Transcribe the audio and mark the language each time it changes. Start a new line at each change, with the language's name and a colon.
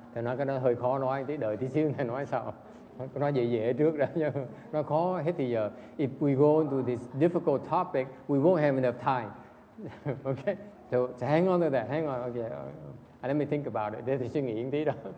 Vietnamese: Thì nói cái đó hơi khó nói, tí đợi tí xíu này nói sao? Nói dễ trước đó chứ nó khó hết thì giờ.
English: If we go into this difficult topic, we won't have enough time. Okay, so hang on to that. Hang on. Okay, let me think about it.
Vietnamese: Để thì suy nghĩ một tí đó.